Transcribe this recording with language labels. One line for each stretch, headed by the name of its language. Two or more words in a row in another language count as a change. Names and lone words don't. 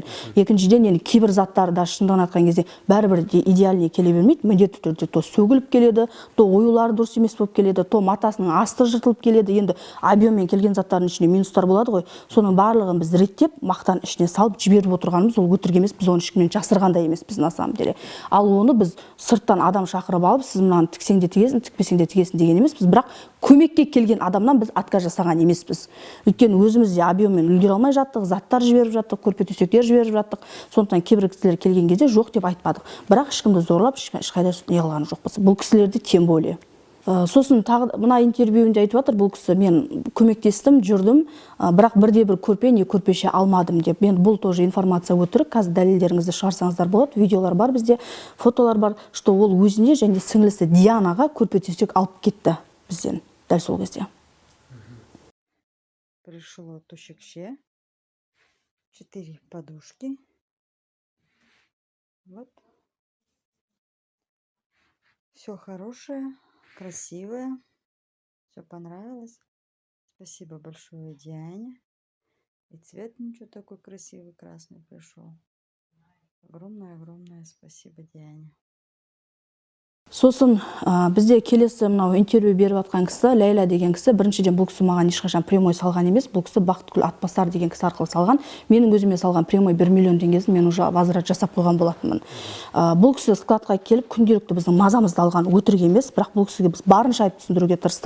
Kazakh: Екіншіден, енді кейбір заттар да шындығын айтқан кезде бәрібір де идеальный келе бермейді. Міндетті түрде то сөгіліп келеді, то оюлары дұрыс емес болып келеді, то матасының асты жыртылып келеді. Енді объеммен келген заттардың ішінде минустар болады ғой. Соның барлығын біз реттеп, мақтан ішіне салып жіберіп отырғанымыз ол өтірік емес, біз оны ешкімнен жасырғандай емес біз
Russian: на самом деле.
Kazakh: Ал оны біз сырттан адам шақырып алып, сіз мынаны тіксең де тігесің, тікпесең де тігесің деген емес. Біз бірақ көмекке келген адамнан біз отказ жасаған емеспіз. Өйткені өзіміз де объеммен үлгере алмай жаттық, заттар жіберіп жаттық, көрпе төсектер жіберіп жаттық. Сондықтан кейбір кісілер келген кезде жоқ деп айтпадық. Бірақ ешкімді зорлап, ешқайда не қылған жоқпыз. Бұл кісілерді
Russian: тем более.
Kazakh: Сосын тағы мына интервьюінде айтып жатыр, бұл кісі мен көмектестім, жүрдім, бірақ бірде-бір көрпе не көрпеше алмадым деп. Мен бұл тоже информация өтірік, қазір дәлелдеріңізді шығарсаңыздар болады, видеолар бар бізде, фотолар бар, что ол өзіне және сіңлісі Дианаға көрпе төсек алып кетті бізден дәл сол кезде.
Russian: Пришло төсекше, 4 подушки. Вот. Все хорошее. Красивая, все понравилось. Спасибо большое Диане. И цвет ничего такой красивый, красный пришел. Огромное спасибо Диане.
Kazakh: Сосын бізде келесі мынау интервью беріп атқан кісі, Ләйла деген кісі, біріншіден бұл кісі маған ешқашан прямой салған емес, бұл кісі Бақытгүл Атбасар деген кісі арқылы салған. Менің өзіме салған прямой 1 миллион теңгесін мен
Russian: уже возврат
Kazakh: жасап қойған болатынмын. Бұл кісі складқа келіп күнделікті біздің мазамызды алған өтірік емес, бірақ бұл кісіге біз барынша айтып түсіндіруге тырыстық.